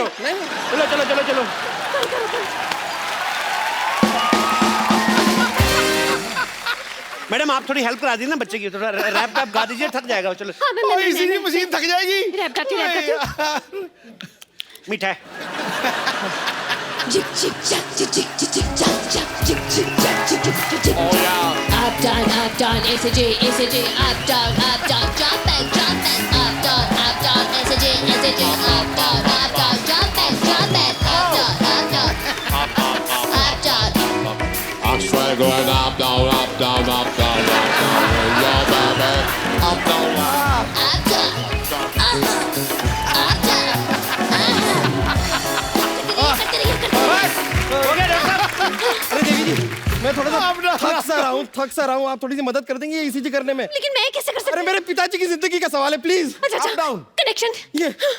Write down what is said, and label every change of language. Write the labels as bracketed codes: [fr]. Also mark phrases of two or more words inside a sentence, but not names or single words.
[hi] चलो चलो चलो चलो। मैडम, आप थोड़ी हेल्प करा दीजिए ना बच्चे की, थोड़ा रैप गा दीजिए, थक जाएगा। चलो। हाँ, मैं इसीलिए मशीन थक जाएगी। रैप गाती हूँ। मीठा है। [en] Jig jig jack jig jig jig jig jack jack jig jig jack jig jig jig jig. Oh yeah. Up down, SJ, up down, jump back, up down, SJ, up down, jump back, up down. I'm straight going up, down, up, down, up, down, up, down. Yeah, baby. Up, down, up. Up down. [hi] हो गया डॉक्टर साहब? अरे देवी जी, मैं थोड़ा सा थक सा रहा हूँ। आप थोड़ी सी मदद कर देंगे ईसीजी करने में? लेकिन मैं कैसे कर सकती अरे हूँ? मेरे पिताजी की जिंदगी का सवाल है, प्लीज। अच्छा, [en] up down [hi] कनेक्शन। ये